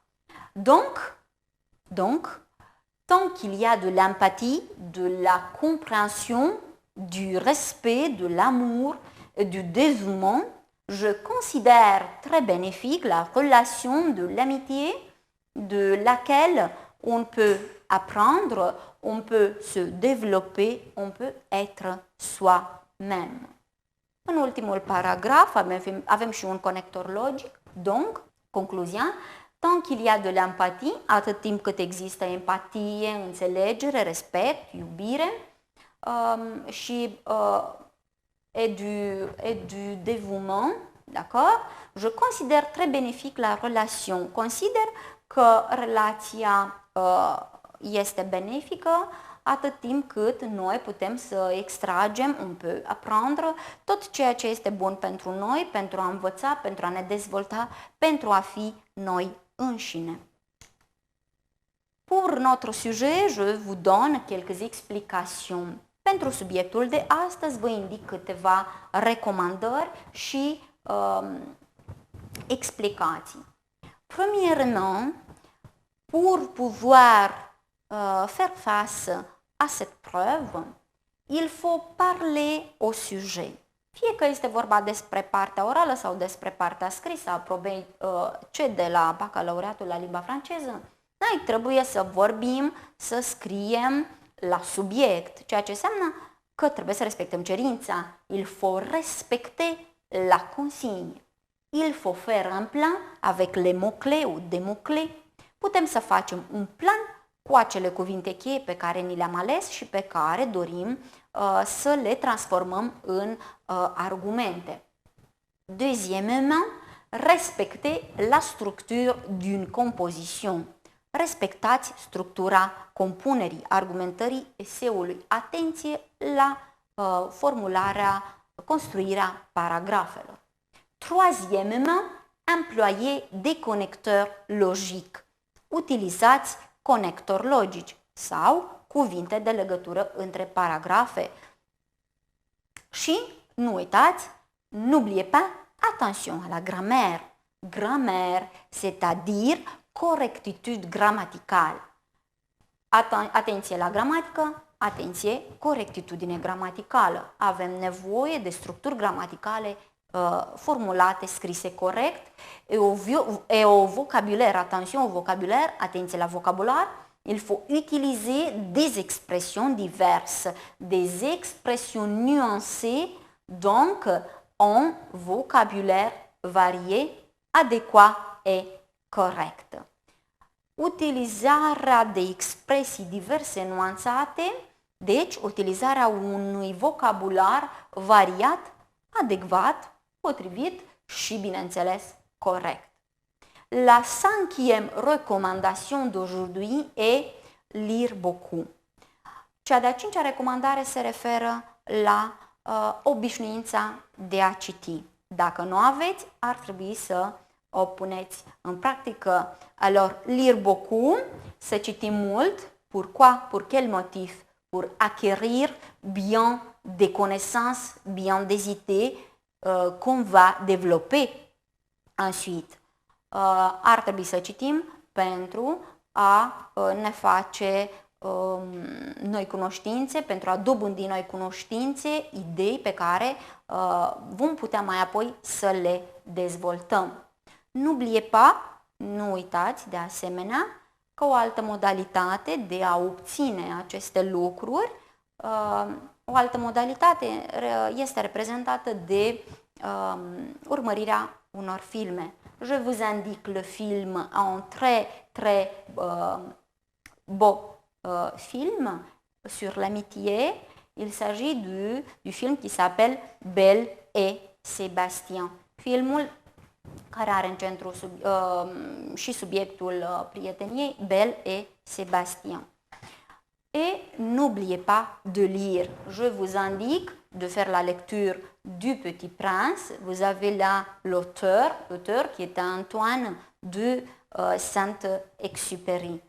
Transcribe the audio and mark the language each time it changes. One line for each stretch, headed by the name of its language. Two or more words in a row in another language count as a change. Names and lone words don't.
French: Donc, tant qu'il y a de l'empathie, de la compréhension, du respect, de l'amour et du dévouement, je considère très bénéfique la relation de l'amitié de laquelle on peut apprendre, on peut se développer, on peut être soi-même.
Romanian: În ultimul paragraf avem și un conector logic,
French: donc, concluzia, tant qu'il y a de l'empathie,
Romanian: atât timp cât există empatie, înțelegere, respect, iubire
French: et du dévouement, d'accord? Je considère très bénéfique la relation.
Romanian: Consider că relația este benefică atât timp cât noi putem să extragem,
French: on peut apprendre
Romanian: tot ceea ce este bun pentru noi, pentru a învăța, pentru a ne dezvolta, pentru a fi noi înșine.
French: Pour notre sujet, je vous donne quelques explications.
Romanian: Pentru subiectul de astăzi vă indic câteva recomandări și explicații.
French: Premièrement, pour pouvoir faire face à cette preuve, il faut parler au sujet.
Romanian: Fie că este vorba despre partea orală sau despre partea scrisă a probei C de la bacalaureatul la limba franceză, noi trebuie să vorbim, să scriem la subiect, ceea ce înseamnă că trebuie să respectăm cerința.
French: Il faut respecter la consigne. Il faut faire un plan avec les mots-clés ou des mots-clés.
Romanian: Putem să facem un plan cu acele cuvinte cheie pe care ni le-am ales și pe care dorim să le transformăm în argumente.
French: Deuxièmement, respecter la structure d'une composition.
Romanian: Respectați structura compunerii, argumentării eseului. Atenție la formularea, construirea paragrafelor.
French: Troisièmement, employer des connecteurs logiques.
Romanian: Utilizați conectori logici sau cuvinte de legătură între paragrafe. Și nu uitați,
French: n'oubliez pas, attention à la grammaire. Grammaire, c'est-à-dire
Romanian: corectitude gramaticală. Atenție la gramatică, atenție, corectitudine gramaticală. Avem nevoie de structuri gramaticale formulate, scrise corect,
French: et au vocabulaire, attention au vocabulaire,
Romanian: atenție la vocabular,
French: il faut utiliser des expressions diverses, des expressions nuancées, donc un vocabulaire varié, adéquat et corect.
Romanian: Utilizarea de expresii diverse nuanțate, deci utilizarea unui vocabular variat, adecvat, potrivit și, bineînțeles, corect.
French: La cinquième recommandation d'aujourd'hui est lire beaucoup.
Romanian: Cea de-a cincea recomandare se referă la obișnuința de a citi. Dacă nu aveți, ar trebui să o puneți în practică.
French: Alors, lire beaucoup,
Romanian: să citim mult.
French: Pourquoi? Pour quel motif? Pour acquérir bien des connaissances, bien des idées qu'on va développer ensuite.
Romanian: Ar trebui să citim pentru a ne face noi cunoștințe, pentru a dobândi noi cunoștințe, idei pe care vom putea mai apoi să le dezvoltăm.
French: N'oubliez pas,
Romanian: nu uitați de asemenea, că o altă modalitate de a obține aceste lucruri, o altă modalitate este reprezentată de urmărirea unor filme.
French: Je vous indique le film, un très beau film sur l'amitié. Il s'agit du film qui s'appelle Belle et Sébastien.
Romanian: Filmul care are în centru și subiectul prieteniei, Belle et Sébastien.
French: Et n'oubliez pas de lire. Je vous indique de faire la lecture du Petit Prince. Vous avez là l'auteur qui est Antoine de Saint-Exupéry.